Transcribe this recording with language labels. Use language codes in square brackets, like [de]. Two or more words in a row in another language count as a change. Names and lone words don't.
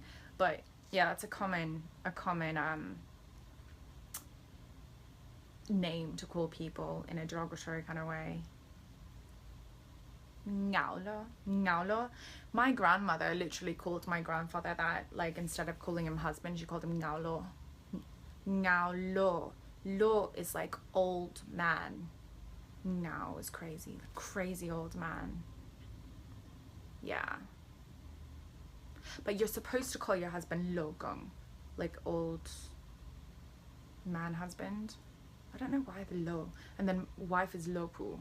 [en] But yeah, that's a common name to call people in a derogatory kind of way. [yue] Ngao lo. [en] My grandmother literally called my grandfather that, like instead of calling him husband, she called him [yue] ngao lo. Ngao lo. [en] Lo is like old man. Ngao is crazy. Crazy old man. Yeah. But you're supposed to call your husband [yue] lo gong, [en] like old man husband. I don't know why the lo. And then wife is [yue] lo pu.